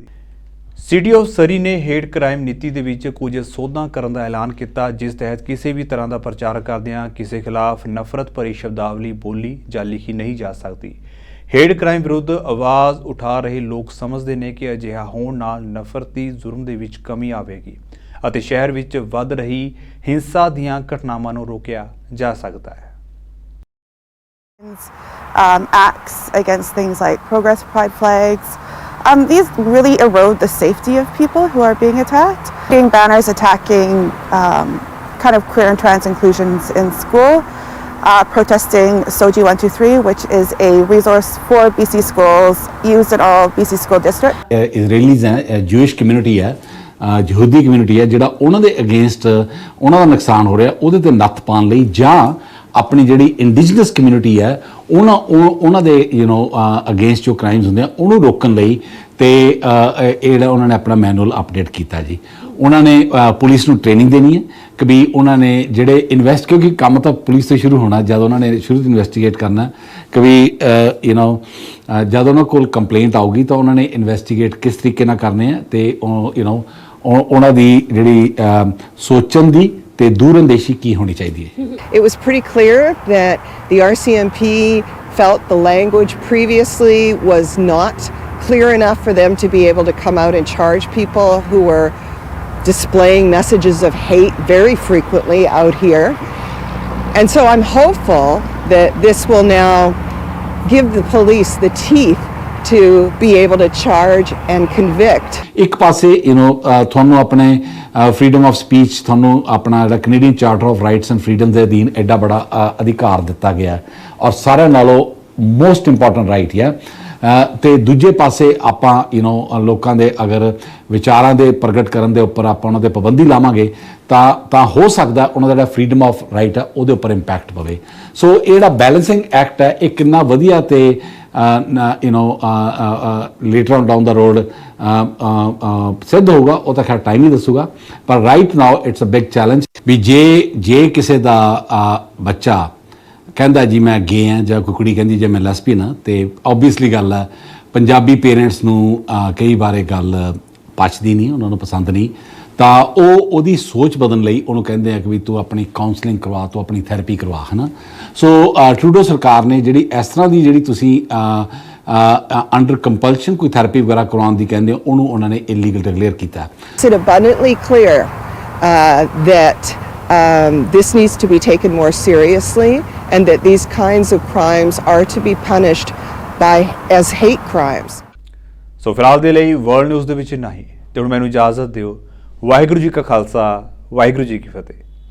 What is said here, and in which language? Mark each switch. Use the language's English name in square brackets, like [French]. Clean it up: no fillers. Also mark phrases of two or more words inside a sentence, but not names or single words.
[Punjabi] ਸਿਟੀ ਆਫ ਸਰੀ ਨੇ [English] hate crime [Punjabi] ਨੀਤੀ ਦੇ ਵਿੱਚ ਕੁਝ ਸੋਧਾਂ ਕਰਨ ਦਾ ਐਲਾਨ ਕੀਤਾ, ਜਿਸ ਤਹਿਤ ਕਿਸੇ ਵੀ ਤਰ੍ਹਾਂ ਦਾ ਪ੍ਰਚਾਰ ਕਰਦਿਆਂ ਕਿਸੇ ਖਿਲਾਫ ਨਫ਼ਰਤ ਭਰੀ ਸ਼ਬਦਾਵਲੀ ਬੋਲੀ ਜਾਂ ਲਿਖੀ ਨਹੀਂ ਜਾ ਸਕਦੀ। [English] hate crime [Punjabi] ਵਿਰੁੱਧ ਆਵਾਜ਼ ਉਠਾ ਰਹੇ ਲੋਕ ਸਮਝਦੇ ਨੇ ਕਿ ਅਜਿਹਾ ਹੋਣ ਨਾਲ ਨਫ਼ਰਤੀ ਜ਼ੁਰਮ ਦੇ ਵਿੱਚ ਕਮੀ ਆਵੇਗੀ ਅਤੇ ਸ਼ਹਿਰ ਵਿੱਚ ਵੱਧ ਰਹੀ ਹਿੰਸਾ ਦੀਆਂ ਘਟਨਾਵਾਂ ਨੂੰ ਰੋਕਿਆ ਜਾ ਸਕਦਾ ਹੈ। [English] Acts against things like progress pride flags. These really erode the safety of people who are being attacked. Being banners attacking kind of queer and trans inclusions in school, protesting SOGI 123, which is a resource for BC schools used in all BC school districts. [Punjabi] Israelis ਹੈ, [English] Jewish community [Punjabi] ਹੈ, ਯਹੂਦੀ ਕਮਿਊਨਿਟੀ ਹੈ, ਜਿਹੜਾ ਉਹਨਾਂ ਦੇ ਅਗੇਂਸਟ ਉਹਨਾਂ ਦਾ ਨੁਕਸਾਨ ਹੋ ਰਿਹਾ ਉਹਦੇ ਤੇ ਨੱਥ ਪਾਉਣ ਲਈ, ਜਾਂ ਆਪਣੀ ਜਿਹੜੀ [English] indigenous community [Punjabi] ਹੈ ਉਹਨਾਂ ਦੇ ਅਗੇਂਸਟ ਜੋ ਕ੍ਰਾਈਮਸ ਹੁੰਦੇ ਆ ਉਹਨੂੰ ਰੋਕਣ ਲਈ ਤੇ ਇਹ ਜਿਹੜਾ ਉਹਨਾਂ ਨੇ ਆਪਣਾ ਮੈਨੂਅਲ ਅਪਡੇਟ ਕੀਤਾ ਜੀ। ਉਹਨਾਂ ਨੇ ਪੁਲਿਸ ਨੂੰ ਟ੍ਰੇਨਿੰਗ ਦੇਣੀ ਹੈ ਕਿ ਵੀ ਉਹਨਾਂ ਨੇ ਜਿਹੜੇ ਕਿਉਂਕਿ ਕੰਮ ਤਾਂ ਪੁਲਿਸ ਤੋਂ ਸ਼ੁਰੂ ਹੋਣਾ, ਜਦ ਉਹਨਾਂ ਨੇ ਸ਼ੁਰੂ ਤੋਂ ਇਨਵੈਸਟੀਗੇਟ ਕਰਨਾ ਕਿ ਵੀ ਜਦ ਉਹਨਾਂ ਕੋਲ ਕੰਪਲੇਂਟ ਆਊਗੀ ਤਾਂ ਉਹਨਾਂ ਨੇ ਇਨਵੈਸਟੀਗੇਟ ਕਿਸ ਤਰੀਕੇ ਨਾਲ ਕਰਨੇ ਆ ਤੇ ਉਹਨਾਂ ਦੀ ਜਿਹੜੀ ਸੋਚਣ ਦੀ ਤੇ ਦੂਰਅੰਦੇਸ਼ੀ ਕੀ ਹੋਣੀ ਚਾਹੀਦੀ ਹੈ। [English] It was pretty clear that the RCMP felt the language previously was not clear enough for them to be able to come out and charge people who were displaying messages of hate very frequently out here. And so I'm hopeful that this will now give the police the teeth to be able to charge and convict. [Punjabi] ਇੱਕ ਪਾਸੇ ਤੁਹਾਨੂੰ ਆਪਣੇ [English] freedom of speech, [Punjabi] ਤੁਹਾਨੂੰ ਆਪਣਾ ਜਿਹੜਾ ਕੈਨੇਡੀਅਨ ਚਾਰਟਰ ਆਫ ਰਾਈਟਸ ਐਂਡ ਫਰੀडम ਦੇ ਅਧੀਨ ਐਡਾ ਬੜਾ ਅਧਿਕਾਰ ਦਿੱਤਾ ਗਿਆ ਔਰ ਸਾਰਿਆਂ ਨਾਲੋਂ [English] most important right [Punjabi] ਹੈ। ਤੇ ਦੂਜੇ ਪਾਸੇ ਆਪਾਂ ਲੋਕਾਂ ਦੇ ਅਗਰ ਵਿਚਾਰਾਂ ਦੇ ਪ੍ਰਗਟ ਕਰਨ ਦੇ ਉੱਪਰ ਆਪਾਂ ਉਹਨਾਂ ਤੇ ਪਾਬੰਦੀ ਲਾਵਾਂਗੇ ਤਾਂ ਹੋ ਸਕਦਾ ਉਹਨਾਂ ਦਾ ਜਿਹੜਾ [English] freedom of right [Punjabi] ਹੈ ਉਹਦੇ ਉੱਪਰ ਇੰਪੈਕਟ ਪਵੇ। ਸੋ ਇਹ ਜਿਹੜਾ [English] balancing act [Punjabi] ਹੈ ਇਹ ਕਿੰਨਾ ਵਧੀਆ ਤੇ [English] later on down the road [Punjabi] ਸਿੱਧ ਹੋਊਗਾ ਉਹ ਤਾਂ ਖੈਰ ਟਾਈਮ ਹੀ ਦੱਸੂਗਾ, ਪਰ [English] right now it's a big challenge [Punjabi] ਵੀ ਜੇ ਕਿਸੇ ਦਾ ਬੱਚਾ ਕਹਿੰਦਾ ਜੀ ਮੈਂ ਗੇ ਹਾਂ ਜਾਂ ਕੋਈ ਕੁੜੀ ਕਹਿੰਦੀ ਜੇ ਮੈਂ ਲੈਸਬੀਅਨ ਹਾਂ ਤੇ ਓਬਵੀਅਸਲੀ ਗੱਲ ਹੈ [English] Punjabi parents [Punjabi] ਨੂੰ ਕਈ ਵਾਰ ਇਹ ਗੱਲ ਪਚਦੀ ਨਹੀਂ, ਉਹਨਾਂ ਨੂੰ ਪਸੰਦ ਨਹੀਂ, ਤਾਂ ਉਹਦੀ ਸੋਚ ਬਦਲਣ ਲਈ ਉਹਨੂੰ ਕਹਿੰਦੇ ਆ ਕਿ ਵੀ ਤੂੰ ਆਪਣੀ ਕਾਉਂਸਲਿੰਗ ਕਰਵਾ, ਤੂੰ ਆਪਣੀ ਥੈਰੇਪੀ ਕਰਵਾ, ਹੈ ਨਾ। ਸੋ ਟਰੂਡੋ ਸਰਕਾਰ ਨੇ ਜਿਹੜੀ ਇਸ ਤਰ੍ਹਾਂ ਦੀ ਜਿਹੜੀ ਤੁਸੀਂ [English] under compulsion [Punjabi] ਕੋਈ ਥੈਰੇਪੀ ਵਗੈਰਾ ਕਰਵਾਉਣ ਦੀ ਕਹਿੰਦੇ ਹੋ ਉਹਨੂੰ ਉਹਨਾਂ ਨੇ [English] illegal declare [Punjabi] ਕੀਤਾ। [English] It's abundantly clear that this needs to be taken more seriously and that these kinds of crimes are to be punished as hate crimes. [Punjabi] ਸੋ ਫਿਲਹਾਲ ਦੇ ਲਈ [English] world news [Punjabi] ਦੇ ਵਿੱਚ ਇੰਨਾ ਹੀ, ਤੇ ਹੁਣ ਮੈਨੂੰ ਇਜਾਜ਼ਤ ਦਿਓ। ਵਾਹਿਗੁਰੂ ਜੀ ਕਾ ਖਾਲਸਾ, ਵਾਹਿਗੁਰੂ ਜੀ ਕੀ ਫਤਿਹ।